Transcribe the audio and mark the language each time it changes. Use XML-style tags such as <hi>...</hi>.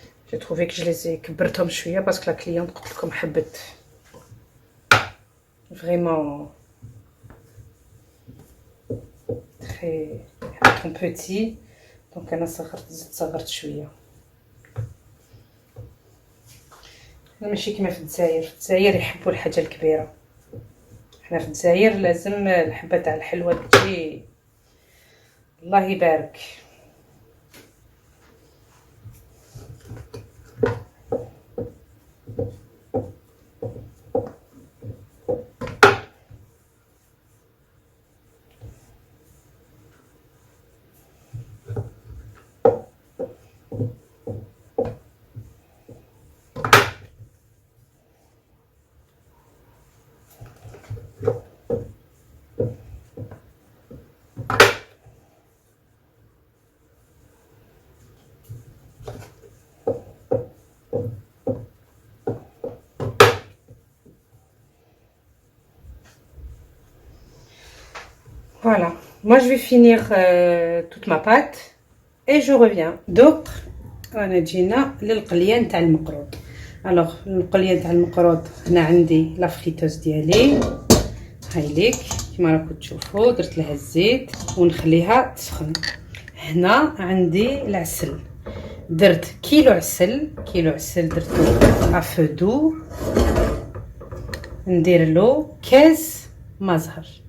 <fr>J'ai trouvé que je les ai</fr> <ar>كبرتهم شويه</ar> <fr>parce que la cliente</fr> <ar>قلت لكم حبت</ar> <fr>vraiment très</fr> <ar>حبتهم</ar> <fr>petit donc</fr> <ar>انا صغرت شويه. ماشي كيما في الجزائر. في الجزائر يحبوا الحاجه الكبيره، حنا في الجزائر لازم الحبه تاع الحلوه تجي الله يبارك.</ar> <fr>Voilà, moi je vais finir toute ma pâte et je reviens.</fr> <ar>Donc انا جينا للقليه نتاع المقروض. الوغ القليه نتاع المقروض هنا عندي لا فريتوز ديالي هاي ليك كيما راكم تشوفوا، درت لها الزيت ونخليها تسخن. هنا عندي العسل، درت كيلو عسل درتو افو دو، ندير له كاس مزهر.</ar>